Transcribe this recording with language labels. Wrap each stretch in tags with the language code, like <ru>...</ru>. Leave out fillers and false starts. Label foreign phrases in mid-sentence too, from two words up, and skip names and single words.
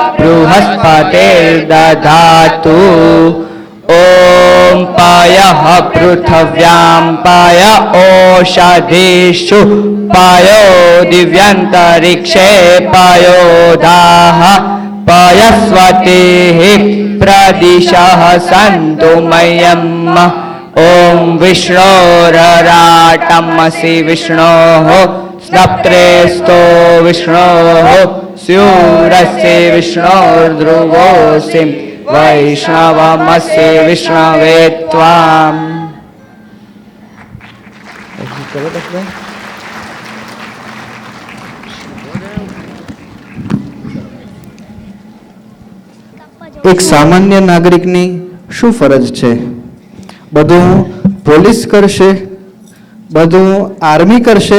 <sa>बृहस्पतिर्दधातु ॐ पायः पृथिव्यां पाय ओषधीषु पायो दिव्यन्तरिक्षे पायोधाः पायस्वतिः प्रदिशः सन्तु मह्यम् ॐ विष्णोरराटमसि विष्णोः स्नप्त्रेस्तो विष्णोः स्यूरस्य विष्णोर्ध्रुवोऽसि वैष्णवमस्य विष्णवे त्वाम्</sa> <gu>એક સામાન્ય નાગરિકની શું ફરજ છે? બધું પોલીસ કરશે, બધું આર્મી કરશે?</gu>